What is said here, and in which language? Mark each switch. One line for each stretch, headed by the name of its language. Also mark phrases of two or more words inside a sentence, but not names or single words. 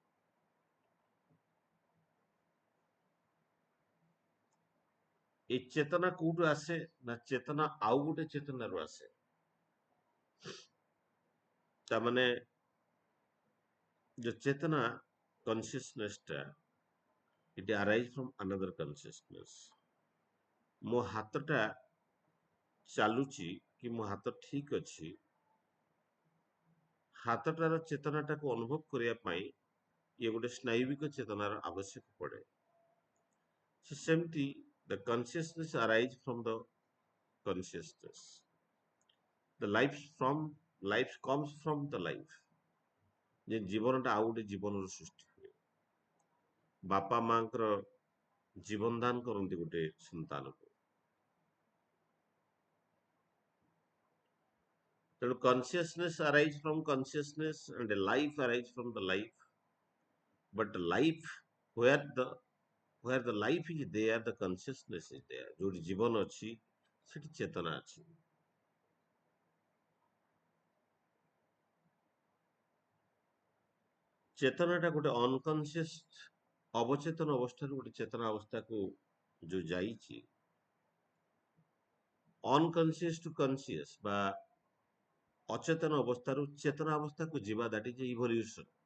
Odia: এই ଚେତନା କୋଉଠୁ ଆସେ ନା, ଚେତନା ଆଉ ଗୋଟେ ଚେତନାରୁ ଆସେ। ତାମାନେ ଯୋଉ ଚେତନା କନସିୟସନେସ୍ ଟା,
English: it arise from another consciousness।
Odia: ମୋ ହାତଟା ଚାଲୁଛି କି ମୋ ହାତ ଠିକ ଅଛି, ହାତଟାର ଚେତନାଟାକୁ ଅନୁଭବ କରିବା ପାଇଁ ଇଏ ଗୋଟେ ସ୍ନାୟୁବିକ ଚେତନାର ଆବଶ୍ୟକ ପଡେ।
English: ସେମିତି the consciousness arise from the consciousness, the life comes from the life।
Odia: ଯେ ଜୀବନଟା ଆଉ ଗୋଟେ ଜୀବନର ସୃଷ୍ଟି ହୁଏ। ବାପା ମାଙ୍କର ଜୀବନ ଦାନ କରନ୍ତି ଗୋଟେ ସନ୍ତାନକୁ।
English: ତେଣୁ consciousness arise from consciousness and life arise from the life, but life, where the life is there, the consciousness is there।
Odia: ଯୋଉଠି ଜୀବନ ଅଛି ସେଠି ଚେତନା ଅଛି। ଚେତନାଟା ଗୋଟେ ଅନକନସିୟସ୍ ଅବଚେତନ ଅବସ୍ଥାରୁ ଗୋଟେ ଚେତନା ଅବସ୍ଥାକୁ ଯୋଉ ଯାଇଛି,
English: unconscious to conscious
Odia: ବା ଅଚେତନ ଅବସ୍ଥାରୁ ଚେତନା ଅବସ୍ଥାକୁ ଯିବା,
English: that is evolution.